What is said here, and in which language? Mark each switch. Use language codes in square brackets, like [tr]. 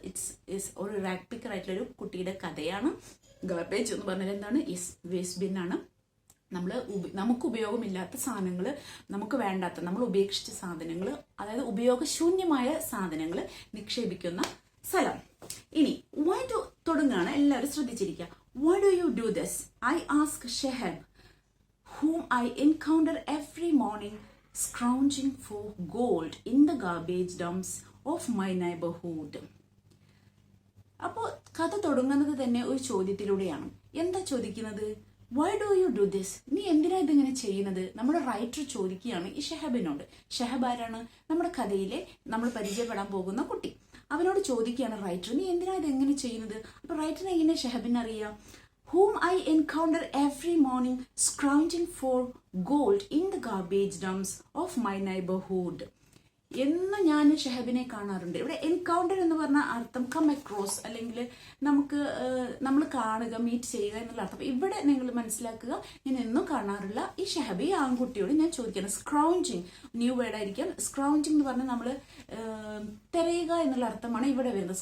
[ml] It's ഒരു rack picker ആയിട്ടുള്ള ഒരു കുട്ടിയുടെ കഥയാണ്. ഗാർബേജ് എന്ന് പറഞ്ഞാൽ എന്താണ്? വേസ്റ്റ് ബിൻ ആണ്. നമുക്ക് ഉപയോഗമില്ലാത്ത സാധനങ്ങൾ, നമുക്ക് വേണ്ടാത്ത, നമ്മൾ ഉപേക്ഷിച്ച സാധനങ്ങൾ, അതായത് ഉപയോഗശൂന്യമായ സാധനങ്ങൾ നിക്ഷേപിക്കുന്ന സ്ഥലം. ഇനി തുടങ്ങുകയാണ്, എല്ലാവരും ശ്രദ്ധിച്ചിരിക്കുക. [en] Why do you do this? I ask Shehab, whom I encounter every morning scrounging for gold in the garbage dumps of my neighborhood. [ml] അപ്പോൾ കഥ തുടങ്ങുന്നത് തന്നെ ഒരു ചോദ്യത്തിലൂടെയാണ്. എന്താ ചോദിക്കുന്നത്? [en] Why do you do this? [ml] നീ എന്തിനാ ഇതിങ്ങനെ ചെയ്യുന്നത്? നമ്മുടെ റൈറ്റർ ചോദിക്കുകയാണ് ഈ ഷെഹബിനോട്. ഷെഹബ് ആരാണ്? നമ്മുടെ കഥയിലെ നമ്മൾ പരിചയപ്പെടാൻ പോകുന്ന കുട്ടി. അവനോട് ചോദിക്കുകയാണ് റൈറ്റർ, നീ എന്തിനാ ഇത് എങ്ങനെ ചെയ്യുന്നത്? അപ്പൊ റൈറ്ററിനെ എങ്ങനെ ഷെഹബിനെ അറിയാം? [en] whom I encounter every morning scrounging for gold in the garbage dumps of my neighborhood. [ml] എന്ന് ഞാൻ ഷെഹബിനെ കാണാറുണ്ട്. ഇവിടെ എൻകൗണ്ടർ എന്ന് പറഞ്ഞ അർത്ഥം കം അക്രോസ്, അല്ലെങ്കിൽ നമ്മൾ കാണുക, മീറ്റ് ചെയ്യുക എന്നുള്ള അർത്ഥം. ഇവിടെ നിങ്ങൾ മനസ്സിലാക്കുക, ഞാൻ എന്നും കാണാറുള്ള ഈ ഷെഹബി ആൺകുട്ടിയോട് ഞാൻ ചോദിക്കണം. സ്ക്രൗഞ്ചിങ് ന്യൂ വേർഡ് ആയിരിക്കാം. സ്ക്രൗഞ്ചിങ് എന്ന് പറഞ്ഞാൽ നമ്മൾ തിരയുക എന്നുള്ള അർത്ഥമാണ് ഇവിടെ വരുന്നത്.